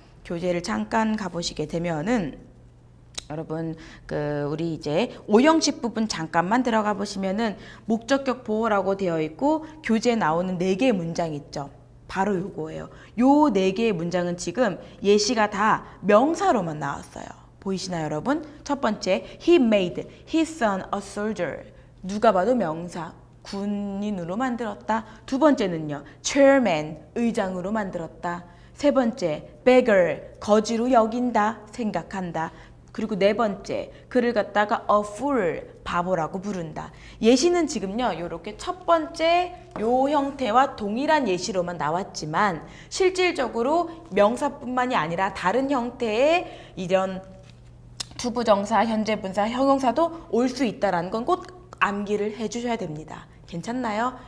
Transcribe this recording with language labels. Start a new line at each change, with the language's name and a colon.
Korean: 교재를 잠깐 가보시게 되면은 여러분 우리 이제 5형식 부분 잠깐만 들어가 보시면은 목적격 보호라고 되어 있고 교재에 나오는 4개의 문장 있죠. 바로 요거예요. 요 4개의 문장은 지금 예시가 다 명사로만 나왔어요. 보이시나요, 여러분? 첫 번째,
English: he made his son a soldier.
Korean: 누가 봐도 명사. 군인으로 만들었다. 두 번째는요, chairman, 의장으로 만들었다. 세 번째, beggar, 거지로 여긴다, 생각한다. 그리고 네 번째, 그를 갖다가 a fool, 바보라고 부른다. 예시는 지금요, 요렇게 첫 번째 요 형태와 동일한 예시로만 나왔지만 실질적으로 명사뿐만이 아니라 다른 형태의 이런 투부정사, 현재분사, 형용사도 올 수 있다는 건 꼭 암기를 해주셔야 됩니다. 괜찮나요?